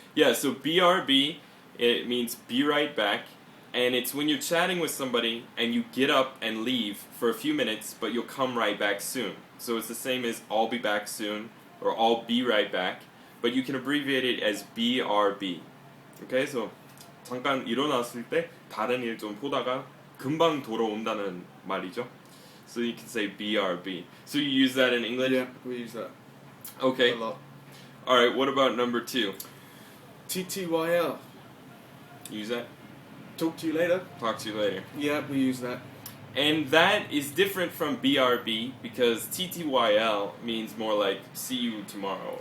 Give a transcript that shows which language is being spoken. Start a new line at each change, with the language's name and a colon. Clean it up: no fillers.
English: Yeah, so BRB, it means be right back. And it's when you're chatting with somebody and you get up and leave for a few minutes, but you'll come right back soon. So it's the same as I'll be back soon, or I'll be right back. But you can abbreviate it as BRB. Okay, so
Korean: 잠깐 일어났을 때 다른 일 좀 보다가 금방 돌아온다는 말이죠.
English: So you can say BRB. So you use that in English? Yeah, we use that. Okay. A lot. Alright, what about number 2? TTYL. Use that? Talk to you later. Talk to you later. Yeah, we use that. And that is different from BRB because TTYL means more like see you tomorrow.